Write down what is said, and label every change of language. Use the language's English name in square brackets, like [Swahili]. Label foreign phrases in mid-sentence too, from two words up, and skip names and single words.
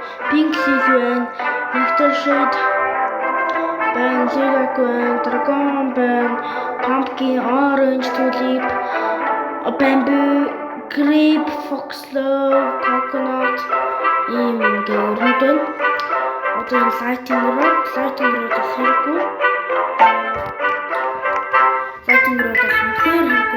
[Mongolian] Pink Leaf байна. Nectar Shade байна. Lilac байна. Dragon байна. Pumpkin, Orange, Tulip, Bamboo, Grape, Foxglove, Coconut ийм гэрүүд байна. Одоо энэ [English] lighting rod [Mongolian] хэрэггүй. [English] Lighting rod хэрэггүй.